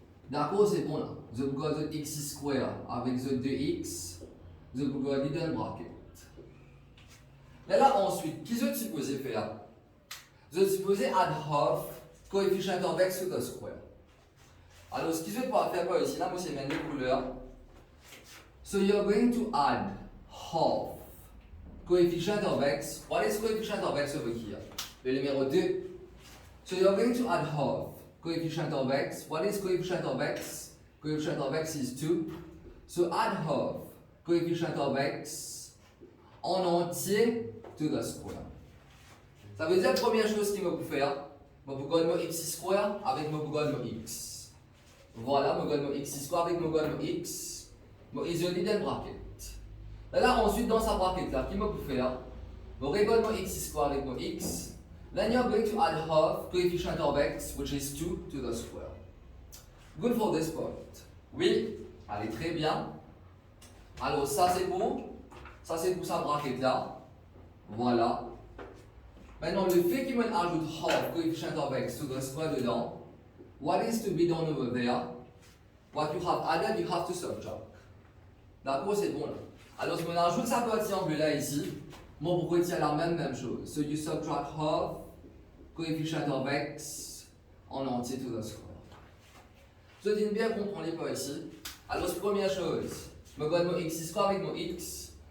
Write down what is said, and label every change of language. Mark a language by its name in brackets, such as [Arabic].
[French] D'accord, c'est bon là. Je vous garde x square avec the 2x, je vous garde dans bracket. Mais là ensuite, qu'est-ce que je supposé faire? Je supposé [English] add half coefficient of x to the square. [French] Alors, ce que je vais pouvoir faire par ici, là, moi c'est même les couleurs. [English] So you're going to add half coefficient of x. What is coefficient of x over here? [French] Le numéro 2. [English] So you're going to add half coefficient of x. What is coefficient of x? Coefficient of x is 2. So add half coefficient of x [French] en entier [English] to the square. [French] Ça veut dire la première chose qu'il me peut faire, je vais garder mon x square avec mon x. Voilà, je vais garder mon x square avec mon x. Je isole dans le bracket. Là ensuite dans sa bracket là, qu'il me peut faire, je regarde mon x square avec mon x. [English] Then you're going to add half coefficient of x, which is 2, to the square. Good for this point. [French] Oui, allez, très bien. Alors, ça c'est pour sa bracket là. Voilà. Maintenant, le fait qu'il me ajoute [English] half coefficient of x to the square dedans, what is to be done over there? What you have added, you have to subtract. [French] D'accord, c'est bon là. Alors, si on ajoute sa partie en bleu là ici, moi pour retirer la même chose. [English] So you subtract half coefficient of x [French] en entier [English] to the square. [French] Je dis bien comprendre les points ici. Alors, première chose, je garde mon x square avec mon x.